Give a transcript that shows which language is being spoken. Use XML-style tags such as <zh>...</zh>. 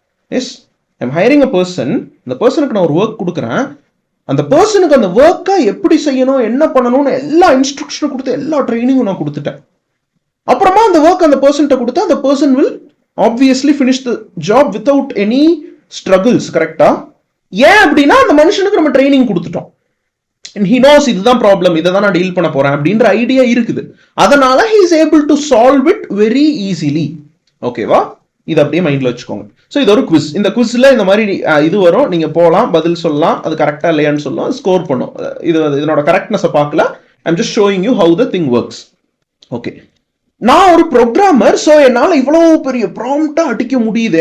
<en>Yes, I'm hiring a person.</en> <ta>அந்த பர்சனுக்கு நான் ஒரு ஒர்க் கொடுக்குறேன், அந்த பர்சனுக்கு அந்த ஒர்க்கை எப்படி செய்யணும் என்ன பண்ணணும்னு எல்லா இன்ஸ்ட்ரக்ஷனும் கொடுத்து எல்லா ட்ரைனிங்கும் நான் கொடுத்துட்டேன். அப்புறமா அந்த ஒர்க் அந்த பர்சன்ட்ட கொடுத்தா</ta> <en>அந்த person will obviously finish the job without any struggles. கரெக்டா?</en> <ta>ஏன் அப்படின்னா அந்த மனுஷனுக்கு நம்ம ட்ரைனிங் கொடுத்துட்டோம்.</ta> <en>he knows</en> <ta>இதுதான் ப்ராப்ளம், இதை தான் நான் டீல் பண்ண போறேன் அப்படின்ற ஐடியா இருக்குது. அதனால</ta> <en>he is able to solve it very easily.</en> <ta>ஓகேவா? இது அப்படியே மைண்ட்ல வச்சுக்கோங்க. ஸோ இது ஒரு குவிஸ். இந்த குவிஸ்ல இந்த மாதிரி இது வரும், நீங்க போகலாம், பதில் சொல்லலாம், அது கரெக்டா இல்லையான்னு சொல்லலாம், ஸ்கோர் பண்ணும். இதனோட கரெக்ட்னஸ் பார்க்கல,</ta> <en>I'm just showing you how the thing works.</en> <ta>Okay, நான் ஒரு ப்ரோக்ராமர், ஸோ என்னால் இவ்வளவு பெரிய ப்ராம்ப்டா அடிக்க முடியுது.</ta>